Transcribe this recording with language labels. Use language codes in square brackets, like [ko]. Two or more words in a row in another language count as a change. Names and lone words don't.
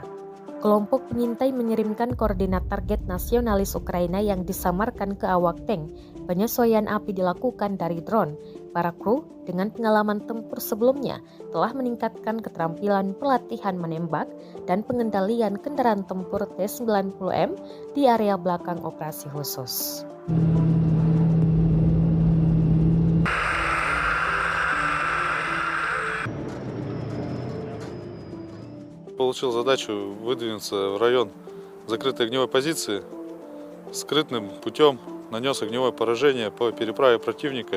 [id] Kelompok pengintai mengirimkan koordinat target nasionalis Ukraina yang disamarkan ke awak tank. Penyesuaian api dilakukan dari drone. Para kru dengan pengalaman tempur sebelumnya telah meningkatkan keterampilan pelatihan menembak dan pengendalian kendaraan tempur T-90M di area belakang operasi khusus. [ru] Получил задачу выдвинуться в район закрытой огневой позиции. Скрытным путем нанес огневое поражение по переправе противника.